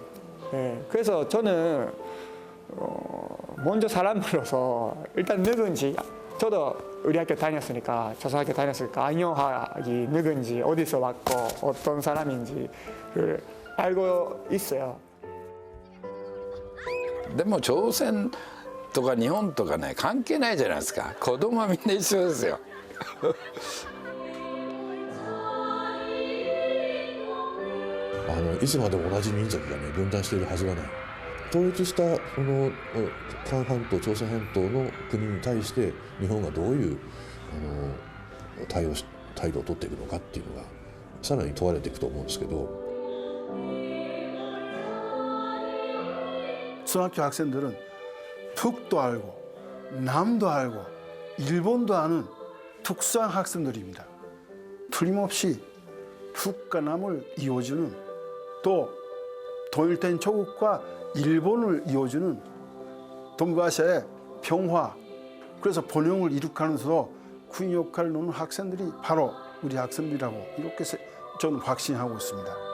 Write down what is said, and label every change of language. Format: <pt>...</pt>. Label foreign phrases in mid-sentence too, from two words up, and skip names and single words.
<ko>그래서 저는 먼저 사람으로서 일단 누군지 저도 우리 학교 다녔으니까 조선학교 다녔으니까 안영학이 누군지 어디서 왔고 어떤 사람인지를 알고 있어요.</ko> <ja>でも朝鮮とか日本とかね関係ないじゃないですか。子供はみんな一緒ですよ。いつまでも同じ民族がね分断しているはずがない。統一したこの韓半島、朝鮮半島の国に対して日本がどういう態度を取っていくのかっていうのがさらに問われていくと思うんですけど。</ja> <ko>초등학교 학생들은 북도 알고 남도 알고 일본도 아는 특수한 학생들입니다. 틀림없이 북과 남을 이어주는 또 통일된 조국과 일본을 이어주는 동북아시아의 평화 그래서 번영을 이룩하면서 큰 역할을 놓는 학생들이 바로 우리 학생들이라고 이렇게 저는 확신하고 있습니다.</ko>